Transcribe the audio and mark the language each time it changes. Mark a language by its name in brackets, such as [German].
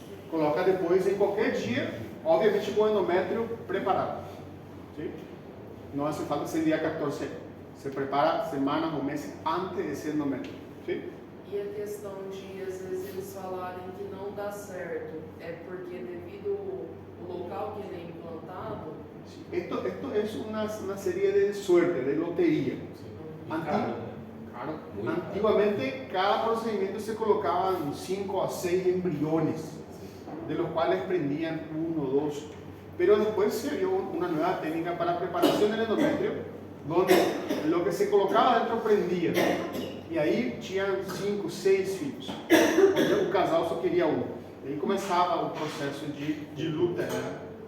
[Portuguese] Coloca depois em qualquer dia, obviamente com o endométrio preparado. [Spanish] ¿Sí? No hace falta ser día 14. Se prepara semanas [Portuguese] ou meses antes desse endométrio. [Spanish] ¿Sí? [Portuguese] E a questão de, às vezes, eles falarem que não dá certo, é porque devido ao local que ele é implantado, [Spanish] Esto es una serie de suerte, de lotería. Claro. Claro. Muy Antiguamente cada procedimiento se colocaban 5 a 6 embriones, de los cuales prendían 1 o 2. Pero después se vio una nueva técnica para preparación del endometrio, donde lo que se colocaba dentro prendía. Y ahí [Portuguese] tinham 5, 6 filhos. O casal só queria um. E aí começava o processo de luta, né?